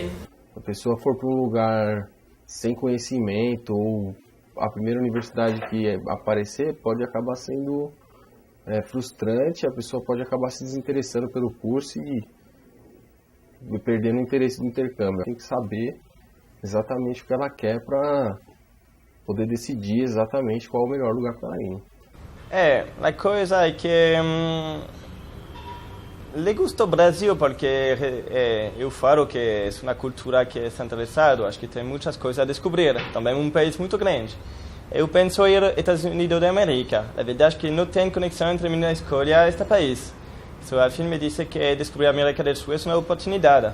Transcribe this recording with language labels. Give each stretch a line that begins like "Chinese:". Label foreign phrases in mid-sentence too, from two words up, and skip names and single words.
Portuguese: Se a pessoa for para um lugar sem conhecimento, ou a primeira universidade que aparecer pode acabar sendo é frustrante, a pessoa pode acabar se desinteressando pelo curso e perdendo o interesse do intercâmbio. Tem que saber exatamente o que ela quer para poder decidir exatamente qual é o melhor lugar para ela ir.
Italian: La cosa è che
Spanish: le gusto
Portuguese: o Brasil porque eu falo que é uma cultura que é interessada, acho que tem muitas coisas a descobrir, também um país muito grande. Eu penso em ir aos Estados Unidos da América, a verdade é que não tem conexão entre minha escolha e este país. So, al fim me disse que descobrir a América do Sul é uma oportunidade.